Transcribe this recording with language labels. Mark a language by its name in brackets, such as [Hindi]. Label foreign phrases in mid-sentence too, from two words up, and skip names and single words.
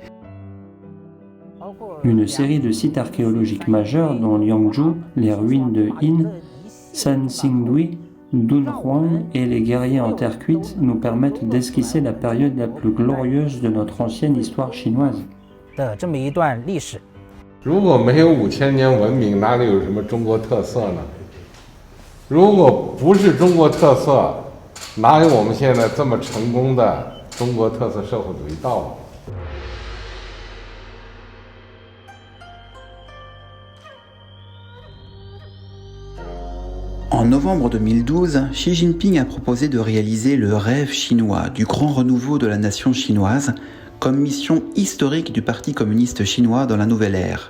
[French] Une série de sites archéologiques majeurs dont Liangzhu, les ruines de Yin, Sanxingdui, Dunhuang et les guerriers en terre cuite nous permettent d'esquisser la période la plus glorieuse de notre ancienne histoire chinoise. [Chinese] 如果没有5000年文明，哪里有什么中国特色呢？如果不是中国特色，哪有我们现在这么成功的中国特色社会主义道路？ [French] En novembre 2012, Xi Jinping a proposé de réaliser le rêve chinois du grand renouveau de la nation chinoise comme mission historique du Parti communiste chinois dans la nouvelle ère.